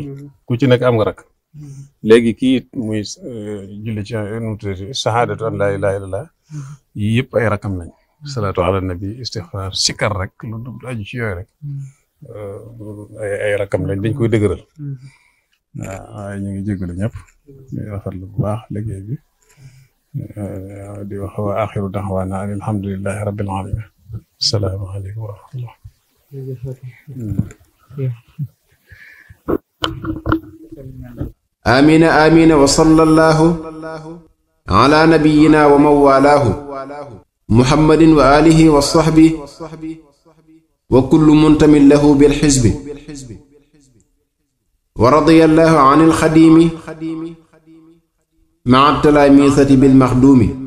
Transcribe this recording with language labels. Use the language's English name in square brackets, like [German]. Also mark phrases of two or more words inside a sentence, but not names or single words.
[Wolof] ku ci nekk am nga rakk léegi kii it muy julli ci nu tuddati [Arabic] شهادة أن لا إله إلا الله [Wolof] yii yëpp ay rakkam lañ [Arabic] صلاة على النبي [Wolof] istixfaar sikkar rek lu aju ci yooyu rek ay rakkam lañ dañ koy dëgëral waaw waaye ñu ngi jégalu ñëpp di rafetlu bu baax liggéey bi di wax [Arabic] وآخر دعوانا أن الحمد لله رب العالمين السلام عليكم ورحمة الله آمين آمين وصلى الله على نبينا ومن والاه محمد وآله وصحبه وكل منتم له بالحزب ورضي الله عن الخديم مع التلاميذة بالمخدوم.